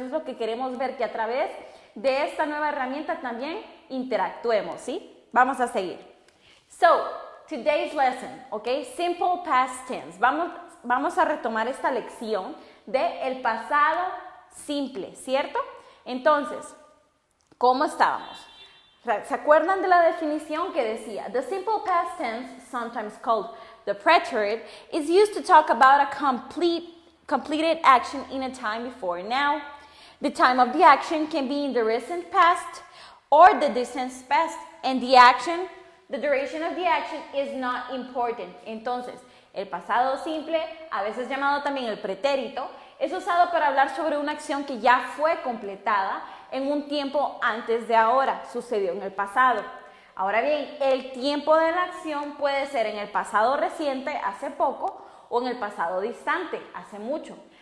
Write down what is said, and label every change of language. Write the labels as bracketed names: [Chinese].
[Spanish] Eso es lo que queremos ver, que a través de esta nueva herramienta también interactuemos, ¿sí? Vamos a seguir. [English] So, today's lesson, ¿ok? Simple past tense. [Spanish] Vamos a retomar esta lección de el pasado simple, ¿cierto? Entonces, ¿cómo estábamos? ¿Se acuerdan de la definición que decía? [English] The simple past tense, sometimes called the preterite, is used to talk about a completed action in a time before now. The time of the action can be in the recent past or the distant past, and the duration of the action is not important. [Spanish] Entonces, el pasado simple, a veces llamado también el pretérito, es usado para hablar sobre una acción que ya fue completada en un tiempo antes de ahora, sucedió en el pasado. Ahora bien, el tiempo de la acción puede ser en el pasado reciente, hace poco, o en el pasado distante, hace mucho.